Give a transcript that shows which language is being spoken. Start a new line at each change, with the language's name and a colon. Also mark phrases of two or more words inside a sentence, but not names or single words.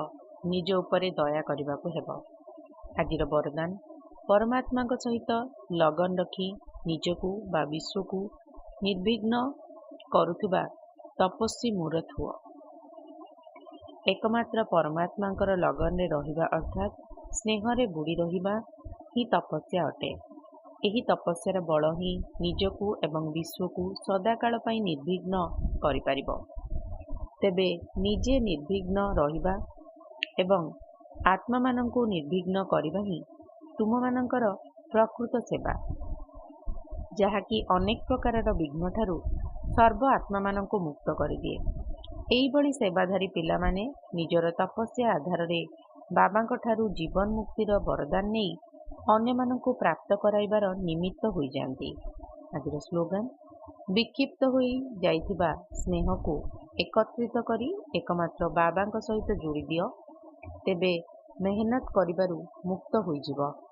Odia: ନିଜ ଉପରେ ଦୟା କରିବାକୁ ହେବ। ଆଜିର ବରଦାନ, ପରମାତ୍ମା ସହିତ ଲଗନ ରଖି ନିଜକୁ ବା ବିଶ୍ୱକୁ ନିର୍ବିଘ୍ନ କରୁଥିବା ତପସ୍ୱୀ ମୂର୍ତ୍ତ ହୁଅ। ଏକମାତ୍ର ପରମାତ୍ମାଙ୍କର ଲଗନରେ ରହିବା ଅର୍ଥାତ ସ୍ନେହରେ ବୁଡ଼ି ରହିବା ହିଁ ତପସ୍ୟା ଅଟେ। ଏହି ତପସ୍ୟାର ବଳ ହିଁ ନିଜକୁ ଏବଂ ବିଶ୍ୱକୁ ସଦାକାଳ ପାଇଁ ନିର୍ବିଘ୍ନ କରି ପାରିବ। ତେବେ ନିଜେ ନିର୍ବିଘ୍ନ ରହିବା ଏବଂ ଆତ୍ମା ମାନଙ୍କୁ ନିର୍ବିଘ୍ନ କରିବା ହିଁ ତୁମ ମାନଙ୍କର ପ୍ରକୃତ ସେବା, ଯାହାକି ଅନେକ ପ୍ରକାରର ବିଘ୍ନ ଠାରୁ ସର୍ବ ଆତ୍ମା ମାନଙ୍କୁ ମୁକ୍ତ କରିଦିଏ। ଏହି ଭଲି ସେବାଧାରୀ ପିଲା ମାନେ ନିଜର ତପସ୍ୟା ଆଧାରରେ ବାବାଙ୍କ ଠାରୁ ଜୀବନ ମୁକ୍ତିର ବରଦାନ ନେଇ ଅନ୍ୟ ମାନଙ୍କୁ ପ୍ରାପ୍ତ କରାଇବାର ନିମିତ୍ତ ହୋଇ ଯାଆନ୍ତି। ଆଜିର ସ୍ଲୋଗାନ, ବିକ୍ଷିପ୍ତ ହୋଇ ଯାଇଥିବା ସ୍ନେହକୁ ଏକତ୍ରିତ କରି ଏକମାତ୍ର ବାବାଙ୍କ ସହିତ ଯୋଡ଼ି ଦିଅ, ତେବେ ମେହନତ କରିବାରୁ ମୁକ୍ତ ହୋଇ ଯିବ।